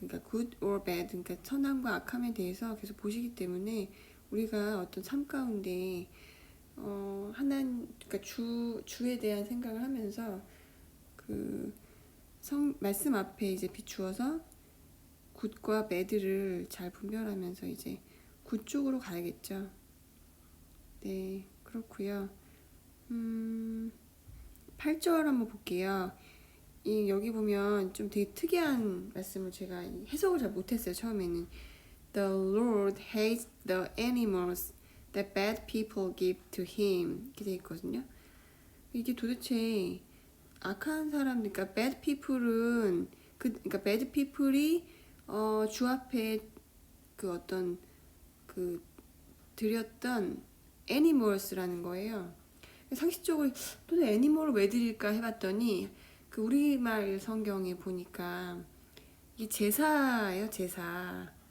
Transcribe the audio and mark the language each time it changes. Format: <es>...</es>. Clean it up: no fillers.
<en>good or bad,</en> <ko>그러니까 선함과 악함에 대해서 계속 보시기 때문에 우리가 어떤 삶 가운데 그러니까 주에 대한 생각을 하면서 그 말씀 앞에 이제 비추어서 굿과 배드를 잘 분별하면서 이제 굿 쪽으로 가야겠죠. 네, 그렇고요. 8절 한번 볼게요. 여기 보면 좀 되게 특이한 말씀을 제가 해석을 잘 못했어요. 처음에는</ko> <en>The Lord hates the animals that bad people give to him</en> <ko>이렇게 돼 있거든요. 이게 도대체 악한 사람들, 그러니까 bad people은 그러니까 bad people이 주 앞에 그 어떤 그 드렸던 animals라는 거예요. 상식적으로 도대체 애니멀을 왜 드릴까 해봤더니 그 우리말 성경에 보니까 이게 제사예요, 제사.</ko>